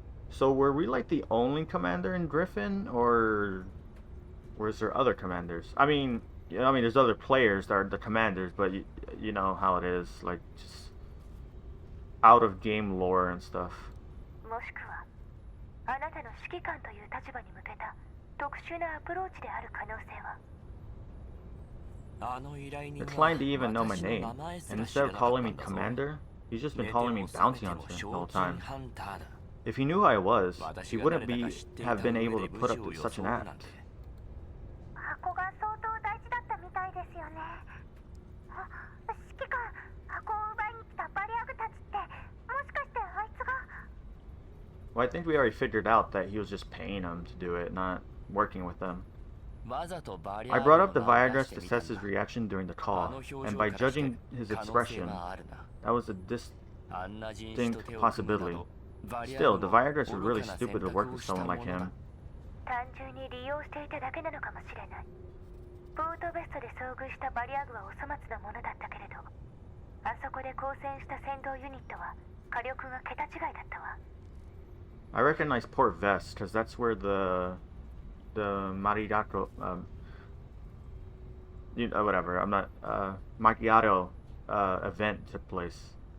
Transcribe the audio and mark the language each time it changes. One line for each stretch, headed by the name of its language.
English: So were we like the only commander in Griffin, or was there other commanders? I mean, there's other players that are the commanders, but you know how it is, like just out of game lore and stuff.
Japanese: もしくはあなたの指揮官という立場に向けた特殊なアプローチである可能性は
English: The client didn't even know my name, and instead of calling me commander, he's just been calling me bounty hunter the whole time. If he knew who I was, he wouldn't have been able to put up with such an act.
Japanese: 箱が相当大事だったみたいですよね。指揮官、箱を奪いに来たバリアグたちって、もしかしてあいつが
English: Well, I think we already figured out that he was just paying them to do it, not working with them. I brought up the Viagra to test his reaction during the call, and by judging his expression, that was a distinct possibility. Still, the Viagras are really stupid to work with someone like him.
Japanese: 単純に利用していただけなのかもしれない。ボートベストで遭遇したバリアグはお粗末なものだったけれど、あそこで交戦した戦闘ユニットは火力が桁違いだったわ。
English: I recognize Port Vest because that's where the Maridato whatever, I'm not macchiato event took place.